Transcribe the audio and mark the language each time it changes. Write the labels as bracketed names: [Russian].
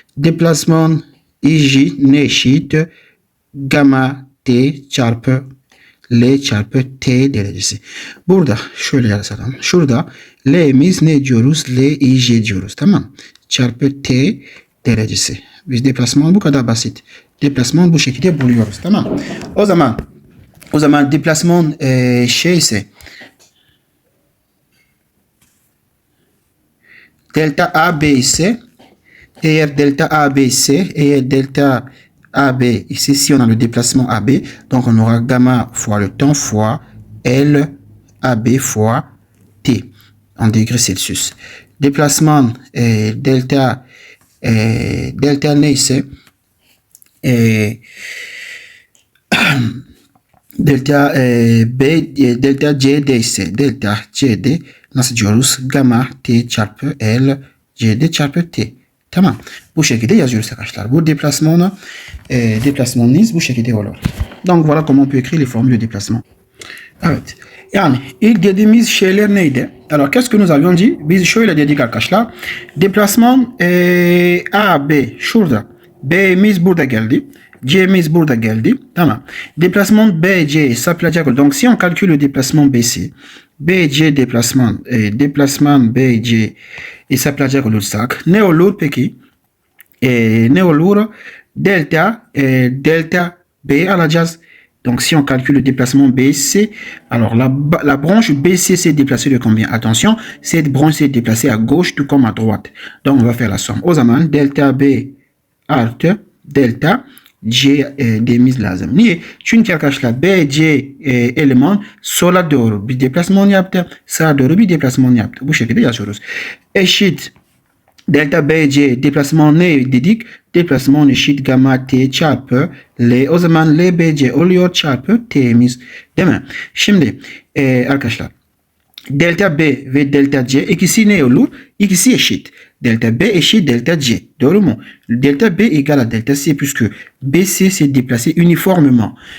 [Turkish] Déplasement ij ne eşit? Gamma T çarpı L çarpı T derecesi. Burada şöyle yazalım. Şurada L'miz ne diyoruz? L, I, J diyoruz. Tamam. Çarpı T derecesi. Biz deplasman bu kadar basit. Deplasman bu şekilde buluyoruz. Tamam. O zaman deplasman ise delta AB [French] ise eğer delta AB, ici, si on a le déplacement AB, donc on aura gamma fois le temps fois L AB fois T en degrés Celsius. [Turkish] Déplacement delta neyse delta delta CD ise delta CD nasıl diyoruz? Gamma T çarpı L CD çarpı T. Tamam. Bu şekilde yazıyoruz arkadaşlar. Bu déplacement'ınız bu şekilde olur. [French] Donc voilà comment on peut écrire les formules de déplacement. [Turkish] Evet. Yani ilk dediğimiz şeyler neydi? [French] Alors qu'est-ce que nous avions dit? [Turkish] Biz şöyle dedik arkadaşlar. Deplasman A, B şurada. B'miz burada geldi. C'miz burada geldi. Tamam. Deplasman BC saplayacak. [French] Donc si on calcule le déplacement BC, [Turkish] BC deplasman BC hesaplayacak olursak ne olur peki? Ne olur? Delta B alacağız. [French] Donc si on calcule le déplacement BC, alors la branche BC s'est déplacée de combien? Attention, cette branche s'est déplacée à gauche tout comme à droite. Donc on va faire la somme. [Turkish] O zaman delta B artı delta C dememiz lazım. Niye? Çünkü arkadaşlar BC eleman sola doğru bir deplasman yaptı. Sağa doğru bir deplasman yaptı. Bu şekilde yazıyoruz. Eşit delta BC deplasman ne dedik? Deplasman eşit gamma T çarpı L. O zaman L BC oluyor çarpı T'miz. Değil mi? Şimdi arkadaşlar delta B ve delta C ikisi ne olur? İkisi eşit. Delta B eşit delta C. Doğru mu? [French] Delta B égale à delta C puisque BC s'est déplacé uniformément.